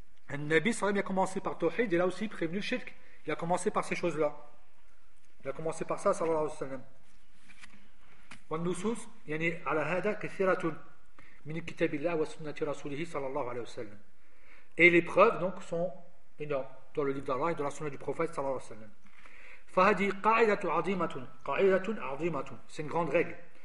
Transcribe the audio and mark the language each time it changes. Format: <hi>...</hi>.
<fr>النبي صلى الله عليه وسلم a commencé par tawhid et là aussi prévenu le shirk. Il a commencé par ces choses-là. Il a commencé par ça, صلى الله عليه وسلم.</fr> <ar>والنصوص يعني على هذا كثيرة من كتاب الله وسنة رسوله صلى الله عليه وسلم.</ar> <fr>Et les preuves donc sont énormes dans le livre d'Allah et dans la sunna du prophète صلى الله عليه وسلم.</fr> <ar>فهذه قاعدة عظيمة</ar> <fr>c'est une grande règle.</fr>